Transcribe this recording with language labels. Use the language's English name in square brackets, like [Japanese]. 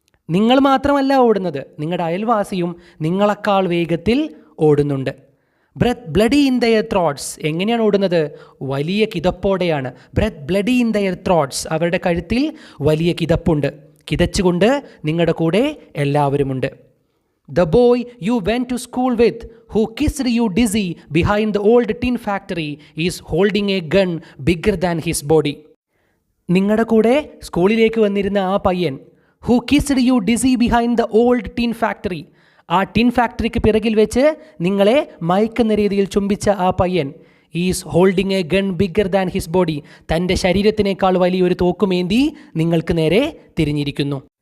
[Malayalam] നിങ്ങൾ മാത്രമല്ല ഓടുന്നത്, നിങ്ങളുടെ അയൽവാസിയും നിങ്ങളെക്കാൾ വേഗത്തിൽ ഓടുന്നുണ്ട്. [English] Breath bloody in their throats. [Malayalam] എങ്ങനെയാണ് ഓടുന്നത്? വലിയ കിതപ്പോടെയാണ്. [English] Breath bloody in their throats. [Malayalam] അവരുടെ കഴുത്തിൽ വലിയ കിതപ്പുണ്ട്. കിതച്ചുകൊണ്ട് നിങ്ങളുടെ കൂടെ എല്ലാവരുമുണ്ട്. [English] The boy you went to school with, who kissed you dizzy behind the old tin factory, is holding a gun bigger than his body. [Malayalam] നിങ്ങളുടെ കൂടെ സ്കൂളിലേക്ക് വന്നിരുന്ന ആ പയ്യൻ, [English] who kissed you dizzy behind the old tin factory, [Malayalam] ആ tin ഫാക്ടറിക്ക് പിറകിൽ വെച്ച് നിങ്ങളെ മയക്കുന്ന രീതിയിൽ ചുംബിച്ച ആ പയ്യൻ, [English] is holding a gun bigger than his body, [Malayalam] തൻ്റെ ശരീരത്തിനേക്കാൾ വലിയൊരു തോക്കുമേന്തി നിങ്ങൾക്ക് നേരെ തിരിഞ്ഞിരിക്കുന്നു.